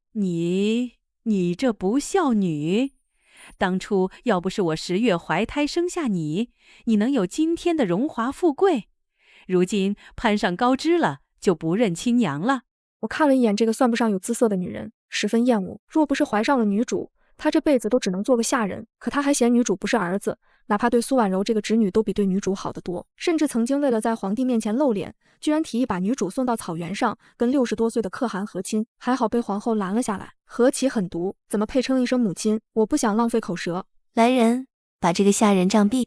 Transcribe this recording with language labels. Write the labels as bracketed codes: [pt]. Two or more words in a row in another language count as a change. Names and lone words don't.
[zh] 你這不孝女，當初要不是我10月懷胎生下你，你能有今天的榮華富貴？如今攀上高枝了，就不認親娘了。我看了一眼這個算不上有姿色的女人，十分厭惡。若不是懷上了女主，她這輩子都只能做個下人。可她還嫌女主不是兒子，哪怕對蘇婉柔這個侄女都比對女主好得多。甚至曾經為了在皇帝面前露臉，居然提議把女主送到草原上，跟60多歲的可汗和親。還好被皇後攔了下來。何其狠毒，怎麼配稱一聲母親？我不想浪費口舌。來人，把這個下人杖斃！